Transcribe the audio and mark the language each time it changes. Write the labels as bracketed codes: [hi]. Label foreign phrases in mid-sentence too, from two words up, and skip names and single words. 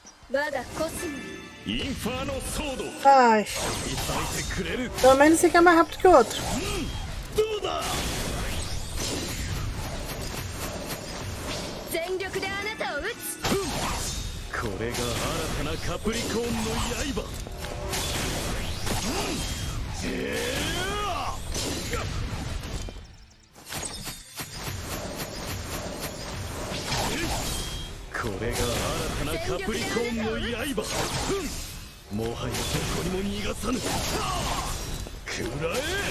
[ja] 我がコスモインファーノソード [pt] Ai, [ja] 見咲いてくれる [pt] pelo menos esse aqui é mais rápido que o outro. [ja] どうだ全力であなたを撃つこれが新たなカプリコーンの刃これが新たなカプリコーンの刃もはやどこにも逃がさぬくらえ